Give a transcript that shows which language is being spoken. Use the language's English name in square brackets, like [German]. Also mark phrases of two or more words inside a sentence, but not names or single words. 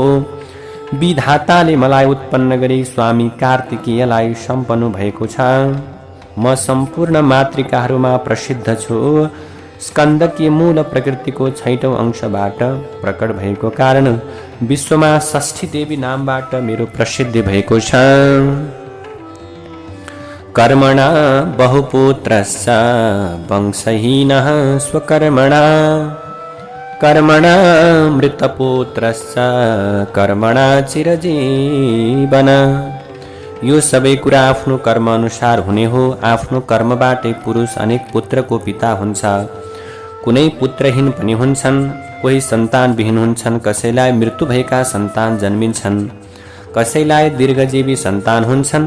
[Nepali] विधाताले मलाई उत्पन्न गरी स्वामी कार्तिकेयलाई सम्पन्न भएको छ। म सम्पूर्ण मातृकाहरूमा प्रसिद्ध छु। स्कन्दकी मूल प्रकृतिको 6औं अंशबाट प्रकट भएको कारण विश्वमा षष्ठी देवी नामबाट मेरो प्रसिद्धि भएको छ। [Sanskrit] कर्मणा बहुपुत्रश्च वंशहीनः स्वकर्मणा कर्मणा मृतपुत्रश्च कर्मणा चिरजीवन। [Nepali] यो सबै कुरा आफ्नो कर्म अनुसार हुने हो। आफ्नो कर्मबाटै पुरुष अनेक पुत्रको पिता हुन्छ। कुनै पुत्रहीन पनि हुन्छन्। कोही सन्तानविहीन हुन्छन्। कसैलाई मृत्यु भएका सन्तान जन्मिन्छन्। कसैलाई दीर्घजीवी सन्तान हुन्छन्।